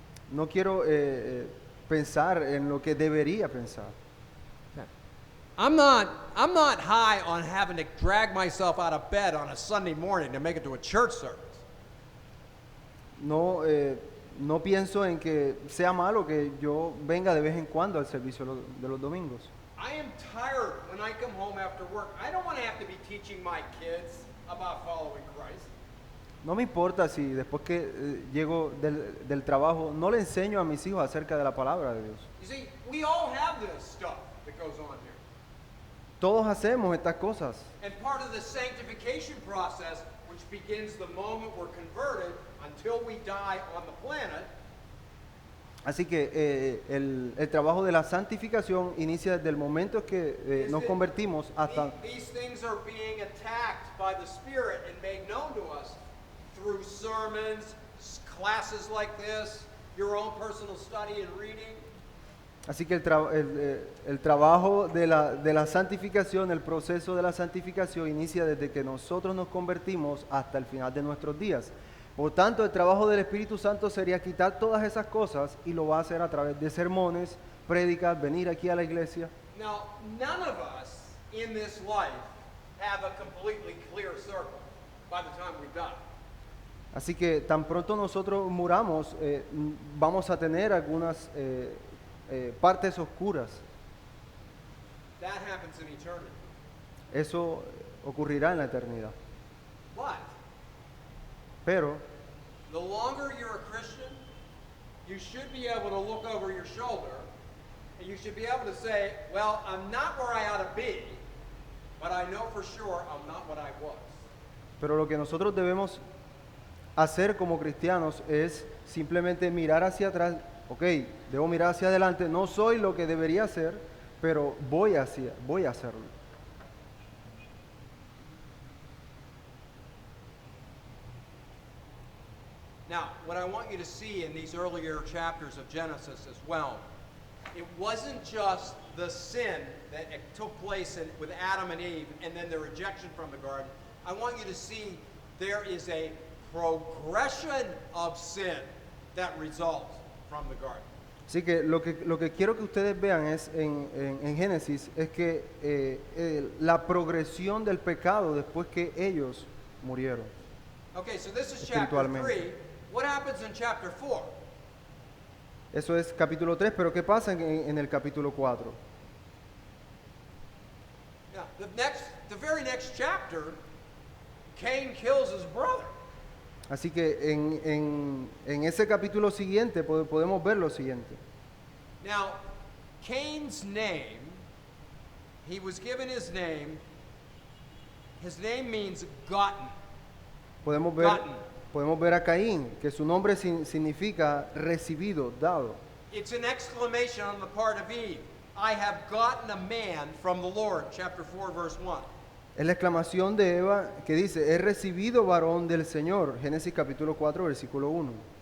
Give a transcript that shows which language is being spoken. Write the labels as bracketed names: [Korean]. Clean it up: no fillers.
[Spanish] No quiero pensar en lo que debería pensar. [English] I'm not high on having to drag myself out of bed on a Sunday morning to make it to a church service. [Spanish] No, no pienso en que sea malo que yo venga de vez en cuando al servicio de los domingos. [English] I am tired when I come home after work. I don't want to have to be teaching my kids about following Christ. [Spanish] No me importa si después que llego del trabajo no le enseño a mis hijos acerca de la palabra de Dios. [English] You see, we all have this stuff that goes on here. [Spanish] Todos hacemos estas cosas. [English] And part of the sanctification process, which begins the moment we're converted until we die on the planet, [Spanish] Así que el trabajo de la santificación inicia desde el momento que nos convertimos hasta... [English] these things are being attacked by the Spirit and made known to us through sermons, classes like this, your own personal study and reading. [Spanish] Así que el trabajo de la santificación, el proceso de la santificación inicia desde que nosotros nos convertimos hasta el final de nuestros días. Por tanto, el trabajo del Espíritu Santo sería quitar todas esas cosas y lo va a hacer a través de sermones, prédicas, venir aquí a la iglesia. [English] Now, none of us in this life have a completely clear circle by the time we die. [Spanish] Así que tan pronto nosotros muramos, vamos a tener algunas partes oscuras. [English] That happens in eternity. [Spanish] Eso ocurrirá en la eternidad. [English] But [Spanish] Pero [English] the longer you're a Christian, you should be able to look over your shoulder and you should be able to say, well, I'm not where I ought to be, but I know for sure I'm not what I was. [Spanish] Pero lo que nosotros debemos hacer como cristianos es simplemente mirar hacia atrás. Ok, debo mirar hacia adelante. No soy lo que debería ser, pero voy a hacerlo. [English] Now, what I want you to see in these earlier chapters of Genesis as well, it wasn't just the sin that took place with Adam and Eve and then the rejection from the garden. I want you to see there is a progression of sin that results from the garden. [Spanish] Así que lo que quiero que ustedes vean es en Génesis es que la progresión del pecado después que ellos murieron. [English] Okay, so this is chapter [Spanish] Espiritualmente. [English] 3. What happens in chapter 4? [Spanish] Eso es capítulo 3, pero ¿qué pasa en el capítulo 4? [English] Now, the very next chapter, Cain kills his brother. [Spanish] Así que en ese capítulo siguiente podemos ver lo siguiente. [English] Now, Cain's name, he was given his name means gotten. [Spanish] Podemos ver a Caín, que su nombre significa recibido, dado. [English] It's an exclamation on the part of Eve. I have gotten a man from the Lord, chapter 4, verse 1. [Spanish] Es la exclamación de Eva que dice, he recibido varón del Señor. Génesis capítulo 4, versículo 1.